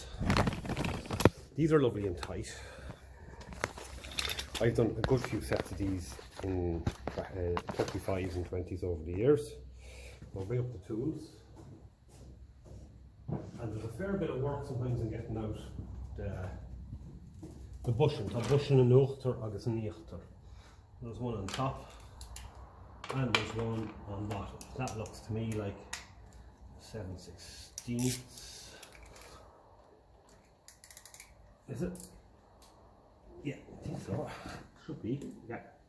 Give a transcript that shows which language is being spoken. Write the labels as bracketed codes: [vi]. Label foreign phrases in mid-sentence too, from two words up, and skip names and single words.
[en] These are lovely and tight. I've done a good few sets of these in 35s and 20s over the years. I'll bring up the tools. And there's a fair bit of work sometimes in getting out the bushing. [ga] Tá bushing an uachtar agus an íochtar. [en] There's one on top and there's one on bottom. That looks to me like 7/16. Is it? Yeah, I think so. Should be, yeah.